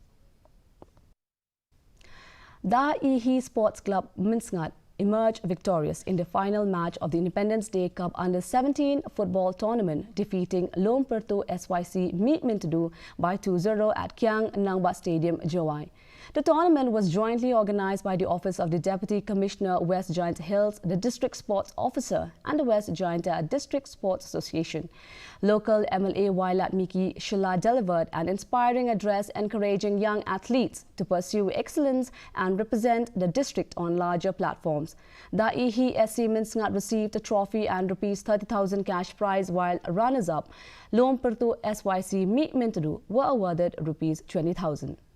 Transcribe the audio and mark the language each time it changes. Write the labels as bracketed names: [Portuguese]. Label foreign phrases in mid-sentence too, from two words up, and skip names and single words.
[English] Da Ihi Sports Club Minsngat emerged victorious in the final match of the Independence Day Cup Under-17 football tournament, defeating Lomperto SYC Meet Mintudu by 2-0 at Kiang Nangba Stadium, Joai. The tournament was jointly organized by the Office of the Deputy Commissioner, West Giant Hills, the District Sports Officer and the West Giant District Sports Association. Local MLA Wailat Miki Shila delivered an inspiring address encouraging young athletes to pursue excellence and represent the district on larger platforms. Da Ihi SC Minsngat received a trophy and Rs 30,000 cash prize, while runners-up Lomperto SYC Meet Mintudu were awarded Rs 20,000.